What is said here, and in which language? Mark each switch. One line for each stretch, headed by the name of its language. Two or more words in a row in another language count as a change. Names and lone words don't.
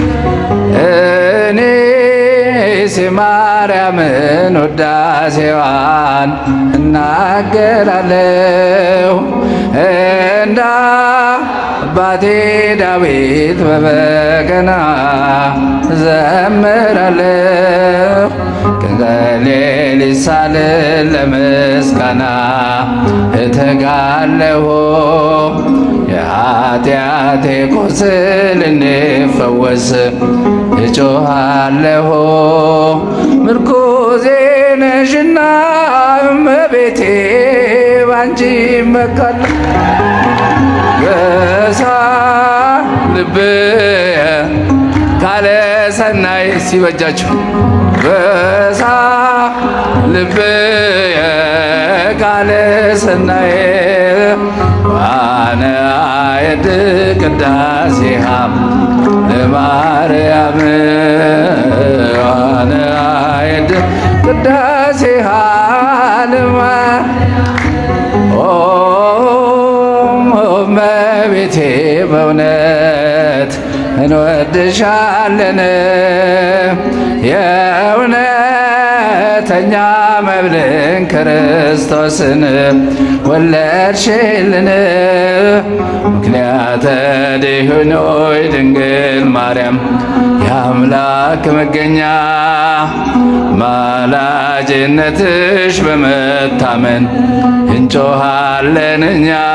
Amharic: እኔስ የማርያምን ውዳሴዋን እናገራለሁ እንደ አባቴ ዳዊት በበገና ዘምራለሁ ከሌሊት ሳልል ለምስጋና እተጋለሁ የኃጢአቴ ቁስል እንዲፈወስ እጮኻለሁ ምርኩዜ ነሽና እመቤቴ ባንቺ እመካለሁ ገሳ
Geez: ልብየ ቃለ ሰናይ ሲበጃችሁ ገሳ ልብየ ቃለ ሰናይ ዋነ አየድ ቅዳሴሃ ለማርያም ዋነ አየድ ቅዳሴሃ
Amharic: እመቤቴ በእውነት እንወድሻለን የእውነተኛ መብልን ክርስቶስን ወለድሽልን
Geez: ምክንያተ ድኅኖይ
Amharic: ድንግል ማርያም የአምላክ መገኛ ማላጅነትሽ በመታመን እንጮኻለን እኛ